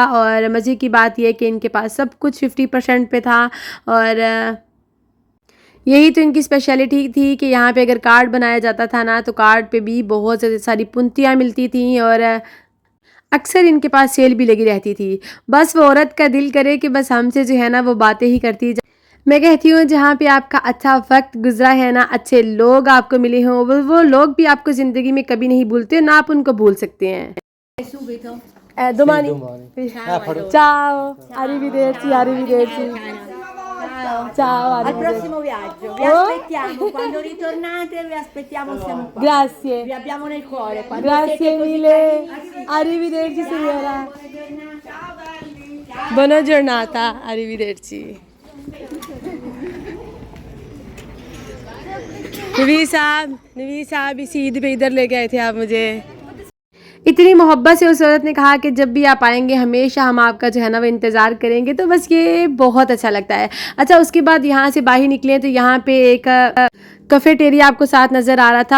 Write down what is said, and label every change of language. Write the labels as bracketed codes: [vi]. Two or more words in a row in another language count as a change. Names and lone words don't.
[ur] اور مزے کی بات یہ کہ ان کے پاس سب کچھ 50% پے تھا اور یہی تو ان کی اسپیشلٹی تھی کہ یہاں پے اگر کارڈ بنایا جاتا تھا نا تو کارڈ پے بھی بہت زیادہ ساری پونتیاں ملتی تھی اور اکثر ان کے پاس سیل بھی لگی رہتی تھی. بس وہ عورت کا دل کرے کہ بس ہم سے جو ہے نا وہ باتیں ہی کرتی. میں کہتی ہوں جہاں پے آپ کا اچھا وقت گزرا ہے نا، اچھے لوگ آپ کو ملے ہوں، وہ لوگ بھی آپ کو زندگی میں کبھی نہیں بھولتے، نہ آپ ان کو بھول سکتے ہیں. [it] domani ciao, arrivederci, arrivederci. Ciao, Al arrivederci. prossimo viaggio, vi Oh. aspettiamo, quando ritornate vi aspettiamo, siamo qua. Grazie. Vi abbiamo nel cuore. Quando Grazie siete così mille. carini. Arrivederci signora. Ciao. Buona giornata, arrivederci. [ur] نوید صاحب اسی عید پے ادھر لے گئے تھے آپ مجھے. اتنی محبت سے اس عورت نے کہا کہ جب بھی آپ آئیں گے ہمیشہ ہم آپ کا جو ہے نا وہ انتظار کریں گے. تو بس یہ بہت اچھا لگتا ہے۔ اچھا اس کے بعد یہاں سے باہر نکلے تو یہاں پے ایک کیفیٹیریا آپ کو ساتھ نظر آ رہا تھا.